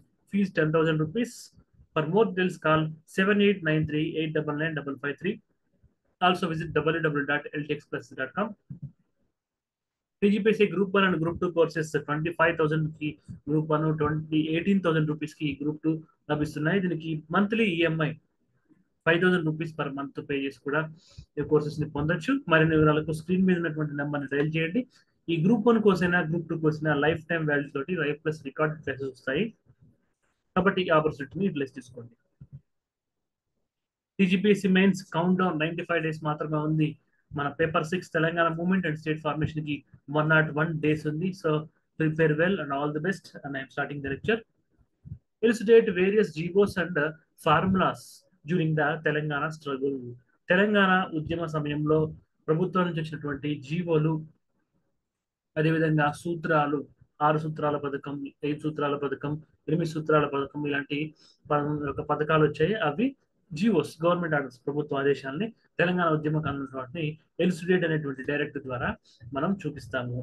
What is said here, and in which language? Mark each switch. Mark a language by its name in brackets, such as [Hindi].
[English] Fees 10,000 rupees. For more details call 7893 899 553. Also visit www.ltxpress.com. TGPSC Group 1 and Group 2 courses 25,000 కి Group 1 18,000 rupees కి Group 2 లభిస్తున్నాయి. [Telugu] దీనికి monthly EMI 5,000 rupees per month pay చేసి కూడా ఈ courses ని పొందొచ్చు. మరిన్ని వివరాలకు స్క్రీన్ మీద ఉన్నటువంటి నెంబర్ని డైల్ చేయండి. ఈ group 1 కోర్సైనా group 2 కోర్సైనా life time value తోటి లైఫ్ ప్లస్ రికార్డ్ క్లాసెస్ వస్తాయి. కాబట్టి ఈ ఆపర్చునిటీని యూటిలైజ్ చేసుకోండి. TGPSC mains count down 95 days మాత్రమే ఉంది. మన paper 6 Telangana movement and state formation కి 101 డేస్ ఉంది. [English] So prepare well and all the best and I'm starting the lecture. Elucidate various GOs and formulas during the Telangana struggle. [Telugu] Telangana ఉద్యమ సమయంలో ప్రభుత్వం నుంచి వచ్చినటువంటి జీవోలు, అదేవిధంగా సూత్రాలు, 6 సూత్రాల పథకం, 5 సూత్రాల పథకం, 8 సూత్రాల పథకం ఇలాంటి పథకాలు వచ్చాయి. అవి జియోస్, గవర్నమెంట్ ఆర్డర్స్, ప్రభుత్వ ఆదేశాలని తెలంగాణ ఉద్యమ కానున్న వాటిని ఎలిసిడేట్ అనేటువంటి డైరెక్ట్ ద్వారా మనం చూపిస్తాము.